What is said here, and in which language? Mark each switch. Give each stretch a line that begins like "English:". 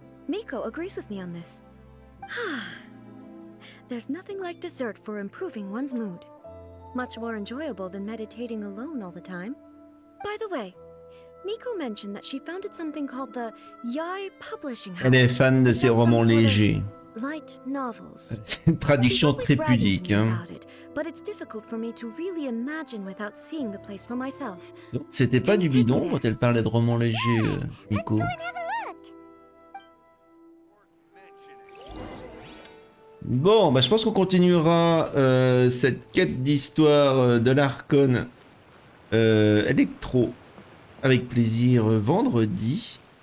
English: Miko agrees with me on this. There's nothing like dessert for improving one's mood. Much more enjoyable than meditating alone all the time. By the way, Miko mentioned that she founded something called the Yai Publishing House.
French: Elle est fan de ces romans légers.
English: Light novels.
French: C'est une traduction très pudique. Hein.
English: But it's difficult for me to really imagine without seeing the place for myself.
French: Donc, c'était pas du bidon quand elle parlait de romans légers, Nico. Bon, bah, je pense qu'on continuera cette quête d'histoire de l'Archon électro avec plaisir vendredi.